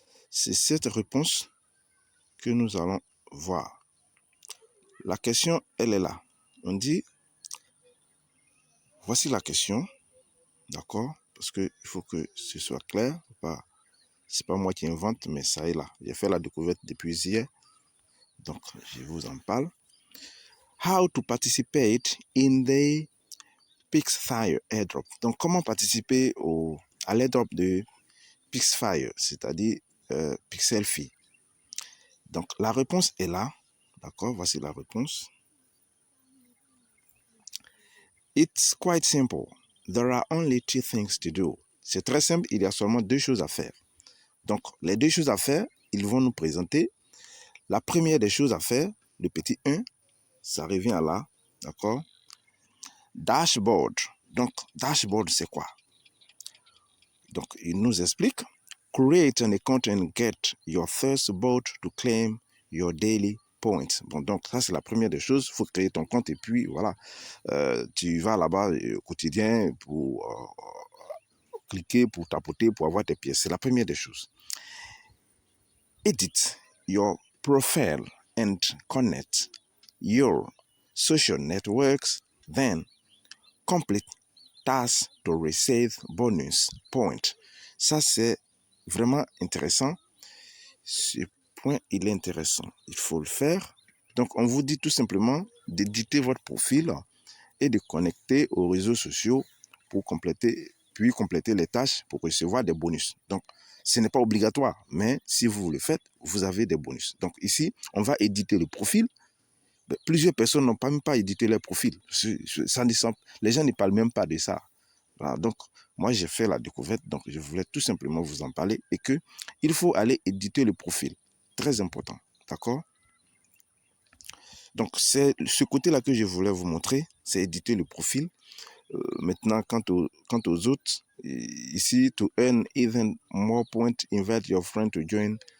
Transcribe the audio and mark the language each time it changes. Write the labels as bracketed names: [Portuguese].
[French] C'est cette réponse que nous allons voir. La question, elle est là. On dit, voici la question. D'accord. Parce qu'il faut que ce soit clair. C'est pas moi qui invente, mais ça est là. J'ai fait la découverte depuis hier. Donc, je vous en parle. [English] How to participate in the Pixfire airdrop. [French] Donc, comment participer à l'airdrop de Pixfire, c'est-à-dire Pixelfy. Donc, la réponse est là. D'accord, voici la réponse. [English] It's quite simple. There are only two things to do. [French] C'est très simple, il y a seulement deux choses à faire. Donc, les deux choses à faire, ils vont nous présenter. La première des choses à faire, le petit 1, ça revient à là, d'accord? Dashboard. Donc, dashboard, c'est quoi? Donc, il nous explique. [English] Create an account and get your first boat to claim your daily points. [French] Bon, donc ça, c'est la première des choses. Il faut créer ton compte et puis, voilà, tu vas là-bas au quotidien pour cliquer, pour tapoter, pour avoir tes pièces. C'est la première des choses. [English] Edit your profile and connect your social networks. Then complete tasks to receive bonus point. [French] Ça, c'est vraiment intéressant. Ce point, il est intéressant. Il faut le faire. Donc, on vous dit tout simplement d'éditer votre profil et de connecter aux réseaux sociaux pour compléter les tâches pour recevoir des bonus. Donc, ce n'est pas obligatoire, mais si vous le faites, vous avez des bonus. Donc, ici, on va éditer le profil. Plusieurs personnes n'ont même pas édité leur profil. Les gens ne parlent même pas de ça. Voilà, donc, moi, j'ai fait la découverte, donc je voulais tout simplement vous en parler et qu'il faut aller éditer le profil. très important. D'accord? Donc, c'est ce côté-là que je voulais vous montrer, c'est éditer le profil. Maintenant, quant aux autres, ici, [English] to earn even more points, invite your friend to join.